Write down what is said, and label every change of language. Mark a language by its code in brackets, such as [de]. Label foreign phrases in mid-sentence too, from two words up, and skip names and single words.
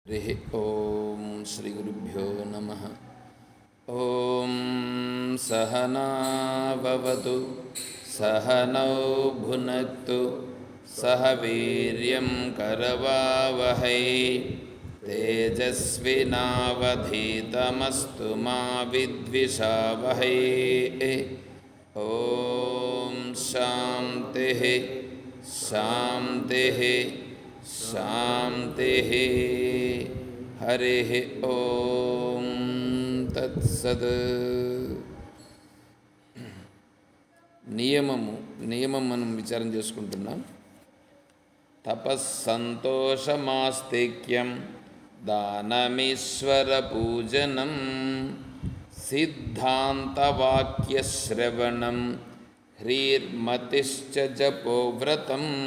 [sa] हरि ओम श्री गुरुभ्यो नमः। ओम सहनाववतु सहनौ भुनक्तु सह वीर्यं करवावहै तेजस्विनावधीतमस्तु मा विद्विषावहै। ओम शान्तिः शान्तिः शान्तिः। हरिः ओम तत्सत्। [te] నియమం మనం విచారం చేసుకుంటున్నాం. [sa] తపస్సంతోషమాస్తిక్యం దానమీశ్వర పూజనం సిద్ధాంతవాక్యశ్రవణం హ్రీర్మతిశ్చ జపోవ్రతం.